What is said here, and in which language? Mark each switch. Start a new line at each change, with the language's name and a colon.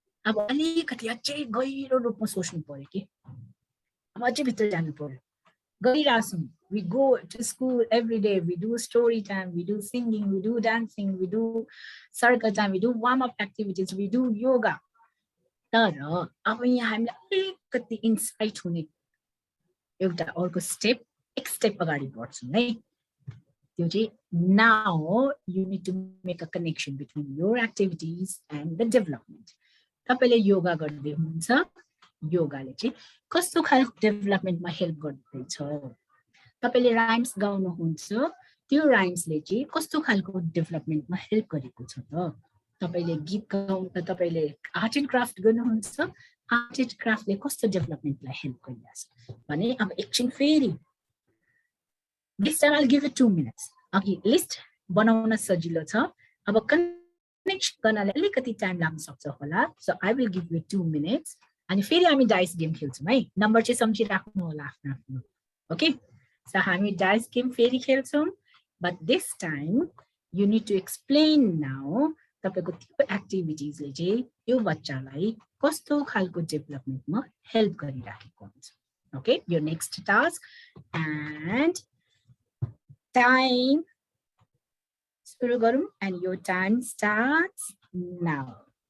Nepali: अब अलिकति अझै गहिरो रूपमा सोच्नु पर्यो के अब अझै भित्र जानु पर्यो गइराछौं
English: we go to school every day we do story time we do singing we do dancing we do circle time we do warm up activities we do yoga
Nepali: तर अब यहाँ हामीलाई अलिकति इन्साइट हुने एउटा अर्को स्टेप एक स्टेप अगाडि बढ्छौं है त्यो चाहिँ
English: now you need to make a connection between your activities and the development.
Nepali: तपाईले योगा गर्दै हुनुहुन्छ, योगाले चाहिँ कस्तो खालको डेभलपमेन्टमा हेल्प गर्दैछ। तपाईले राइम्स गाउनुहुन्छ, त्यो राइम्सले चाहिँ कस्तो खालको डेभलपमेन्टमा हेल्प गरेको छ त। तपाईले गीत गाउनु, तपाईले आर्ट एन्ड क्राफ्ट गर्नुहुन्छ, आर्ट एन्ड क्राफ्टले कस्तो डेभलपमेन्टलाई हेल्प गरिरहेछ भने अब एकछिन फेरि
English: this time I'll give it 2 minutes.
Nepali: Okay, list बनाउन सजिलो छ। अब कनेक्ट गर्नलाई अलिकति टाइम लाग्न सक्छ होला,
English: so I will give you 2 minutes.
Nepali: अनि फेरि हामी डाइस गेम खेल्छौँ है, नम्बर चाहिँ सम्झिराख्नु होला आफ्नो आफ्नो। ओके, सो हामी डाइस गेम फेरि खेल्छौँ,
English: but this time you need to explain now
Nepali: तपाईको त्यो एक्टिभिटिजले चाहिँ यो बच्चालाई कस्तो खालको डेभलपमेन्टमा हेल्प गरिराखेको हुन्छ।
English: okay, your next task and time
Nepali: सुरु गरौँ
English: and your time starts now.